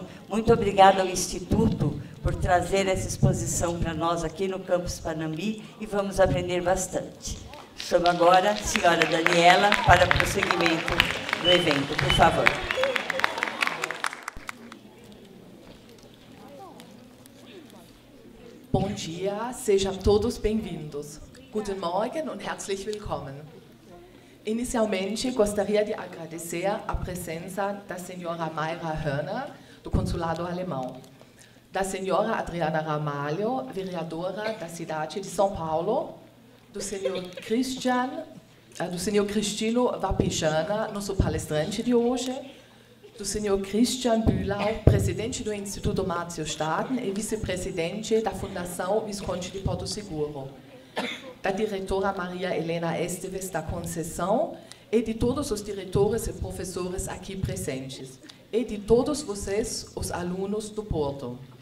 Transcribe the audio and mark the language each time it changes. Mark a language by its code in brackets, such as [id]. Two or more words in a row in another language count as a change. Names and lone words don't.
[pt] Muito obrigada ao Instituto por trazer essa exposição para nós aqui no Campus Panambi e vamos aprender bastante. Chamo agora a senhora Daniela para o prosseguimento do evento, por favor. Bom dia, sejam todos bem-vindos. [de] Guten Morgen und herzlich willkommen. [pt] Inicialmente, gostaria de agradecer a presença da senhora Maíra Horner, do Consulado Alemão, da senhora Adriana Ramalho, vereadora da cidade de São Paulo, do senhor Cristino Wapichana, nosso palestrante de hoje, do senhor Christian Boelau, presidente do Instituto Martins Staden e vice-presidente da Fundação Visconde de Porto Seguro, da diretora Maria Helena Esteves da Conceição e de todos os diretores e professores aqui presentes, e de todos vocês, os alunos do Porto.